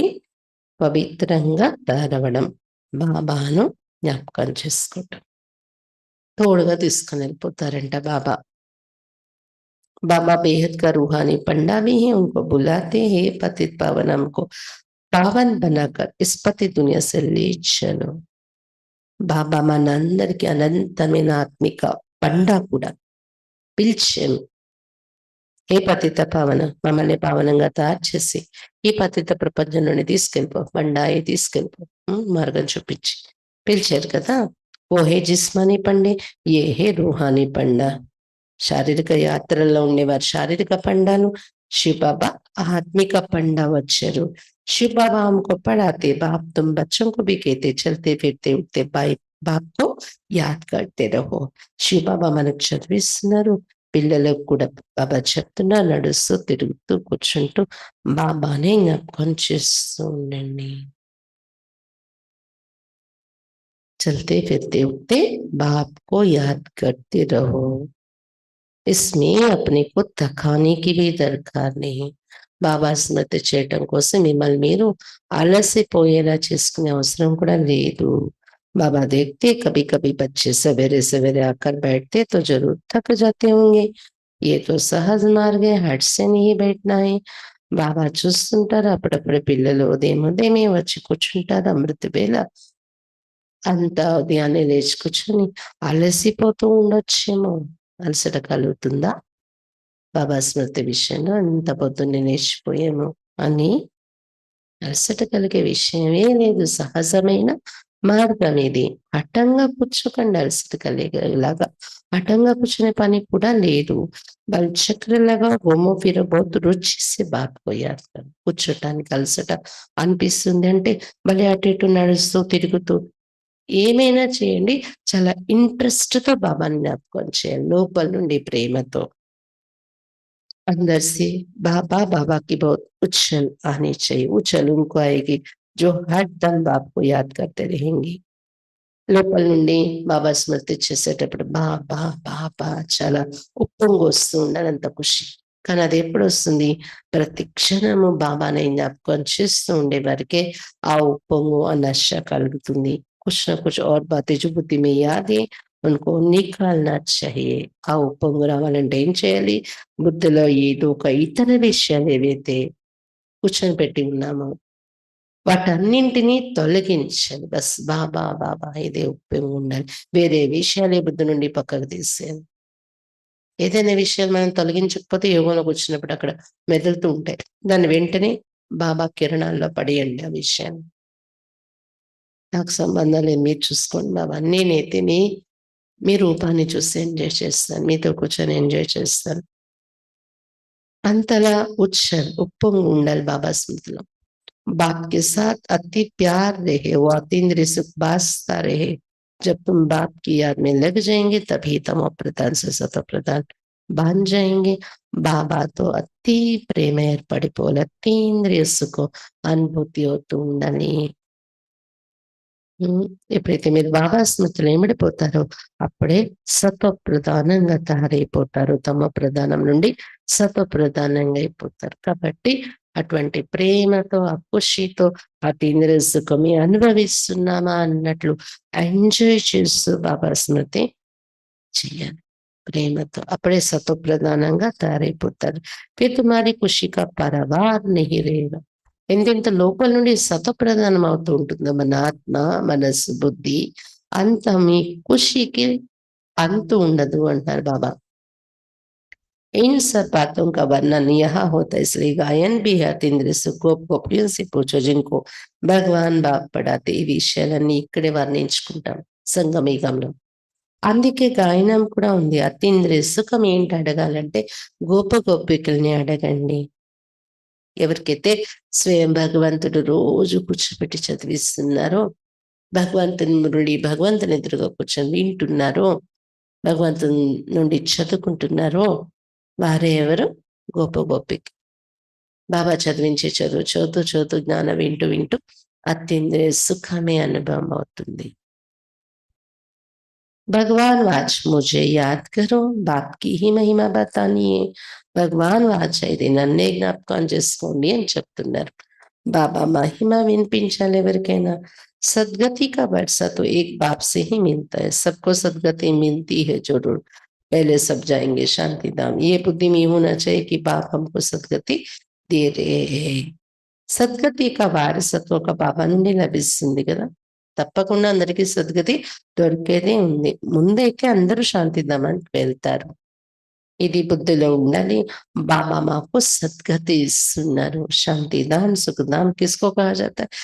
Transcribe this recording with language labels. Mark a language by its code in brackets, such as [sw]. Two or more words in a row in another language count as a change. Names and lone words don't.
[te] పవిత్రంగా తయారవడం, బాబాను జ్ఞాపకం చేసుకోవటం. తోడుగా తీసుకొని వెళ్ళిపోతారంట బాబా. [hi] बाबा बेहद का रूहानी पंडा भी है, उनको बुलाते हैं पतित पावन हमको पावन बनाकर इस पतित दुनिया से ले चलो. [te] బాబా మనందరికి అనంతమైన ఆత్మిక పండా కూడా పిలిచాము. ఏ పతిత పావన, మమ్మల్ని పావనంగా తయారు చేసి ఈ పతిత ప్రపంచం నుండి తీసుకెళ్ళిపో, బండాయి తీసుకెళ్ళిపో, మార్గం చూపించి పిలిచారు కదా. [hi] वो है जिस्मानी पंडे, ये है रूहानी पंडा. [te] శారీరక యాత్రల్లో ఉండేవారు శారీరక పండాలు, శివబాబా ఆత్మిక పండా వచ్చారు. [hi] శివబాబా हमको पढ़ाते, बाप तुम बच्चों को भी कहते चलते फिरते उठते बाप को याद करते रहो. [te] శివబాబా మనకు చదివిస్తున్నారు, పిల్లలకు కూడా బాబా చెప్తున్నా, నడుస్తూ తిరుగుతూ కూర్చుంటూ బాబానే జ్ఞాపకం చేస్తూ ఉండండి. [hi] चलते फिरते उठते बाप को याद करते रहो. इसमें अपने को थकाने की भी दरकार नहीं. [te] బాబా స్మృతి చేయటం కోసం మిమ్మల్ని మీరు అలసిపోయేలా చేసుకునే అవసరం కూడా లేదు. [hi] बाबा देखते कभी कभी बच्चे सवेरे सवेरे आकर बैठते तो जरूर थक जाते होंगे. ये तो सहज मार्ग है, हट से नहीं बैठना है. [te] బాబా చూస్తుంటారు. అప్పుడప్పుడు పిల్లలు ఉదయం ఉదయమే వచ్చి కూర్చుంటారు. అమృత వేళ అంతా ఉదయాన్నే లేచి కూర్చొని అలసిపోతూ ఉండొచ్చేమో. అలసట కలుగుతుందా? బాబా స్మృతి విషయంలో అంత పొద్దున్నే లేచిపోయాము అని అలసట కలిగే విషయమే లేదు. సహజమైన మార్గం ఇది. హఠంగా కూర్చోకండి అలసట కలిగేలాగా. హఠంగా కూర్చునే పని కూడా లేదు. వాళ్ళు చక్రలాగా [hi] घूमो फिरो बहुत रुचि से बात को याद करो. [te] కూర్చోటానికి అలసట అనిపిస్తుంది అంటే మళ్ళీ అటు ఇటు నడుస్తూ, తిరుగుతూ ఏమైనా చేయండి. చాలా ఇంట్రెస్ట్‌తో బాబాని జ్ఞాపకం చేయాలి. లోపల నుండి ప్రేమతో. [hi] अंदर से बाबा बाबा की बहुत उछल आनी चाहिए। उछल उनको आएगी जो हरदम बाप को याद करते रहेंगी। [te] లోపల నుండి బాబా స్మృతి చేసేటప్పుడు బాబా బాబా చాలా ఉప్పొంగొస్తూ ఉండాలి అంత ఖుషి. కానీ అది ఎప్పుడొస్తుంది? ప్రతి క్షణము బాబాని జ్ఞాపకం చేస్తూ ఉండే వరకే ఆ ఉప్పొంగు, ఆ నష కలుగుతుంది. [hi] కుछ ना कुछ और बातें जो बुद्धि में याद है उनको निकालना चाहिए. [te] ఆ ఉప్పొంగు రావాలంటే ఏం చేయాలి? బుద్ధిలో ఏదో ఒక ఇతర విషయాలు ఏవైతే కూర్చొని పెట్టి ఉన్నామో వాటన్నింటినీ తొలగించాలి. బస్ బాబా, బాబా ఇదే ఉపయోగం ఉండాలి. వేరే విషయాలే బుద్ధి నుండి పక్కకు తీసేయాలి. ఏదైనా విషయాలు మనం తొలగించకపోతే యోగంలో కూర్చున్నప్పుడు అక్కడ మెదులుతూ ఉంటాయి. దాన్ని వెంటనే బాబా కిరణాల్లో పడేయండి ఆ విషయాన్ని. నాకు సంబంధం లేదు మీరు చూసుకోండి బాబా. నేనైతే మీ రూపాన్ని చూసి ఎంజాయ్ చేస్తాను. మీతో కూర్చొని ఎంజాయ్ చేస్తాను. అంతలా ఉప్పొంగి ఉండాలి బాబా స్మృతిలో. [hi] बाप के साथ अति प्यार रहे, वो अतीन्द्रिय सुख बासता रहे. जब तुम बाप की याद में लग जाएंगे तभी तमो प्रधान से सतो प्रधान बन जाएंगे. [te] బాబా తో అతి ప్రేమ ఏర్పడిపోవాలి. అతీంద్రియ సుఖం అనుభూతి అవుతూ ఉండాలి. ఎప్పుడైతే మీరు బాబా స్మృతిలో ఇమిడిపోతారో అప్పుడే సత్వ ప్రధానంగా తయారైపోతారు. తమ ప్రధానం నుండి సత్వ ప్రధానంగా అయిపోతారు. కాబట్టి అటువంటి ప్రేమతో, ఆ ఖుషితో అతీంద్రియ సుఖమే అనుభవిస్తున్నామా అన్నట్లు ఎంజాయ్ చేస్తూ బాబా స్మృతి చేయాలి. ప్రేమతో. అప్పుడే సత్వ ప్రధానంగా తయారైపోతారు. [hi] फिर तुम्हारी खुशी का पारावार नहीं रहेगा. [te] ఎంతెంత లోపల నుండి సతప్రధానం అవుతూ ఉంటుందో మన ఆత్మ, మనస్సు, బుద్ధి అంత మీ ఖుషికి అంతు ఉండదు అంటారు బాబా. [hi] इन सब बातों का वर्णन यहाँ होता है इसलिए गायन भी है [te] అతీంద్రియ గోపికలను [hi] से पूछो जिनको भगवान बाप पढ़ाते [te] ఈ విషయాలన్నీ ఇక్కడే వర్ణించుకుంటాం సంగమయుగంలో. అందుకే గాయనం కూడా ఉంది. అతీంద్రియ సుఖం ఏంటి అడగాలంటే గోపికల్ని అడగండి. ఎవరికైతే స్వయం భగవంతుడు రోజు కూర్చోబెట్టి చదివిస్తున్నారో, భగవంతుని మురళి భగవంతుని ఎదురుగా కూర్చొని వింటున్నారో, భగవంతుని నుండి చదువుకుంటున్నారో వారే ఎవరు? గోపిక. బాబా చదివించే చదువు చదువుతూ చదువుతూ జ్ఞానం వింటూ వింటూ అతీంద్రియ సుఖమే అనుభవం అవుతుంది. [hi] भगवान आज मुझे याद करो, बाप की ही మహిమ बतानी है. [te] భగవాన్ వాచ్ ఇది నన్నే జ్ఞాపకం చేసుకోండి అని చెప్తున్నారు. బాబా మహిమ వినిపించాలి ఎవరికైనా. [hi] सदगति का वर्षा तो एक बाप से ही मिलता है. सबको सदगति मिलती है जरूर. पहले सब जाएंगे शांति धाम. ये बुद्धि में होना चाहिए कि बाप हमको सदगति दे रहे हैं. [te] సద్గతి యొక్క వారసత్వం ఒక బాబా నుండి లభిస్తుంది కదా. తప్పకుండా అందరికీ సద్గతి దొరికేదే ఉంది. ముందైతే అందరూ శాంతిధామానికి వెళ్తారు. ఇది బుద్ధిలో ఉండాలి. బాబా మాకు సద్గతి ఇస్తున్నారు. [hi] शांतिधाम सुखधाम किसको कहा जाता है?